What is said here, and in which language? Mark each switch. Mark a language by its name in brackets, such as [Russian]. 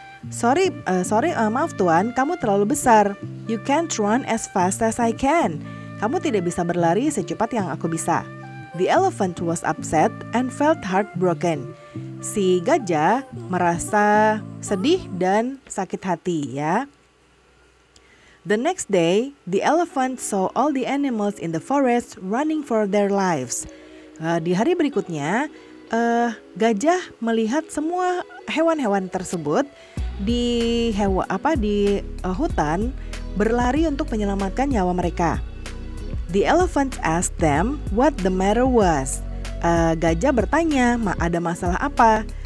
[Indonesian] Maaf tuan, kamu terlalu besar. [English] You can't run as fast as I can. [Indonesian] Kamu tidak bisa berlari secepat yang aku bisa. [English] The elephant was upset and felt heartbroken. [Indonesian] Si gajah merasa sedih dan sakit hati ya. [English] The next day, the elephant saw all the animals in the forest running for their lives. [Indonesian] Di hari berikutnya, gajah melihat semua hewan-hewan tersebut di hutan berlari untuk menyelamatkan nyawa mereka. [English] The elephant asked them what the matter was. [Indonesian] Gajah bertanya, ada masalah apa?